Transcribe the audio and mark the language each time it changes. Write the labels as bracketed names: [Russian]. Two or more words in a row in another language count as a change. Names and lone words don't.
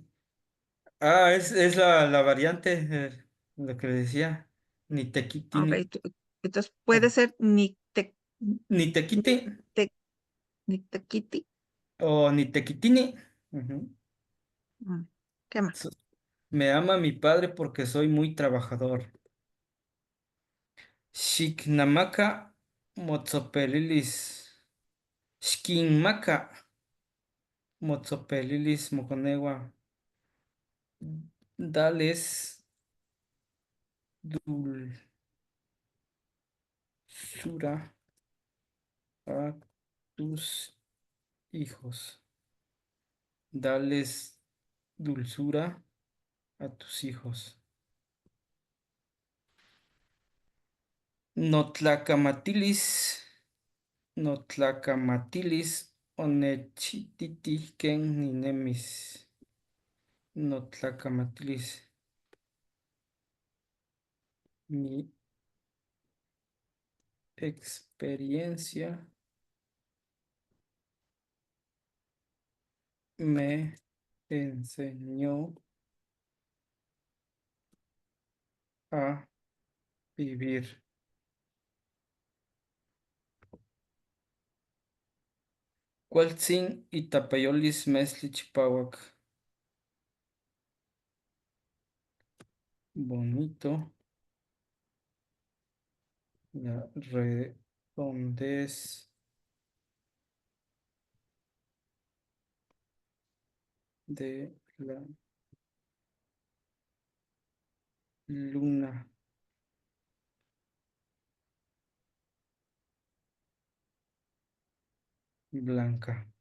[Spanish] Ah, es la variante, lo que le decía. Ok, [Nahuatl languages] Nitequitini. [Spanish] entonces Ah, puede ser [Nahuatl languages] Nitequiti Nikte- Niktekiti. o Nitequitini. [Spanish] Ujú. Mm, ¿Qué más? So- Me ama mi padre porque soy muy trabajador. [Nahuatl languages] Shiknamaka motzopelilis. Shkinmaka motzopelilis moconewa. [Spanish] Dales dulzura a tus hijos. Dales dulzura a tus hijos. [Nahuatl languages] Notlacamatilis, notlacamatilis, onechititi ken ninemis. [Spanish] Notlacamatilis, mi experiencia me enseñó a vivir. [Nahuatl languages] Cualtzin itapayolis mesli chipawak. [Spanish] Bonito. La redondez de la luna blanca.